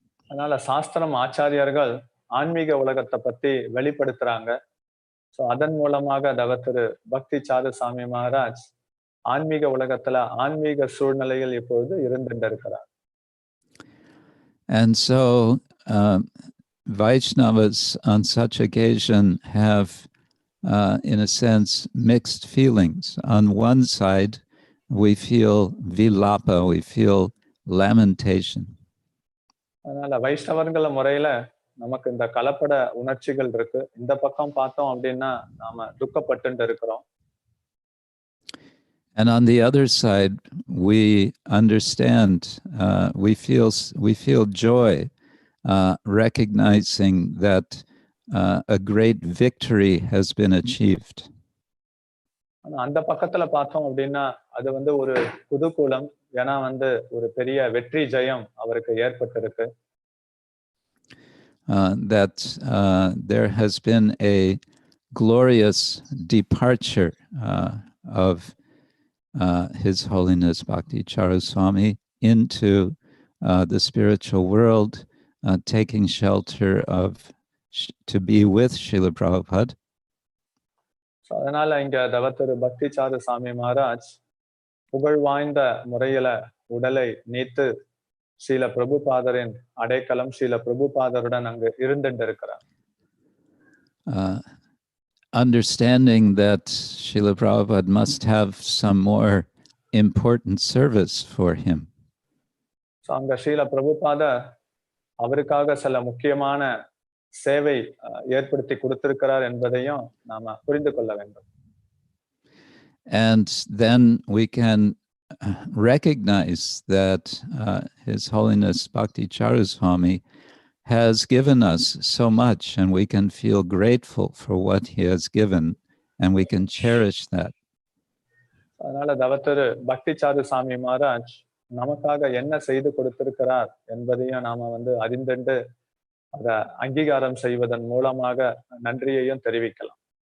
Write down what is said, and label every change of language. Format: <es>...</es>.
<ta>அதனால சாஸ்திரம் ஆச்சாரியர்கள் ஆன்மீக உலகத்தை பத்தி வெளிப்படுத்துறாங்க. ஸோ அதன் மூலமாக தவத்திரு பக்தி சாரு சாமி மகாராஜ் ஆன்மீக உலகத்துல ஆன்மீக சூழ்நிலையில் இப்பொழுது இருந்திருக்கிறார்.</ta> <en>And so Vaishnavas on such occasion have, in a sense, mixed feelings. On one side, we feel vilapa, we feel lamentation.</en> <ta>அதனால வைஷ்ணவர்கள முறையில நமக்கு இந்த கலப்பட உணர்ச்சிகள் இருக்கு. இந்த பக்கம் பார்த்தோம் அப்படின்னா நாம துக்கப்பட்டு இருக்கிறோம்.</ta> <en>And on the other side, we understand, we feel joy, recognizing that a great victory has been achieved.</en> <ta>அந்த பக்கத்துல பார்த்தோம் அப்படின்னா அது வந்து ஒரு குதூகூலம், ஏன்னா வந்து ஒரு பெரிய வெற்றி ஜெயம் அவருக்கு ஏற்பட்டிருக்கு.</ta> <en>That there has been a glorious departure of His Holiness Bhakti Charu Swami into the spiritual world, taking shelter to be with Srila Prabhupada.</en> <ta>அதனால இங்க தவத்திரு பக்தி சாரு சாமி மகாராஜ் புகழ் வாய்ந்த முறையில உடலை நீத்து ஸ்ரீல பிரபுபாதரின் அடைக்கலம் ஸ்ரீல பிரபுபாதருடன் அங்கு இருந்திருக்கிறார்.</ta> <en>Understanding that Srila Prabhupada must have some more important service for him.</en> <ta>So அங்க ஸ்ரீல பிரபுபாதர் அவருக்காக சில முக்கியமான சேவை ஏற்படுத்தி கொடுத்திருக்கிறார் என்பதையும் நாம புரிந்து கொள்ள வேண்டும்.</ta> <en>And then we can recognize that His Holiness Bhakti Charu Swami has given us so much, and we can feel grateful for what He has given, and we can cherish that.</en> <ta>அதனால தவத்திரு பக்தி sir சாமி மகாராஜ் நமக்காக என்ன செய்து கொடுத்திருக்கிறார் என்பதையும் நாம வந்து அறிந்து அதை அங்கீகாரம் செய்வதன் மூலமாக நன்றியையும் தெரிவிக்கலாம்.</ta>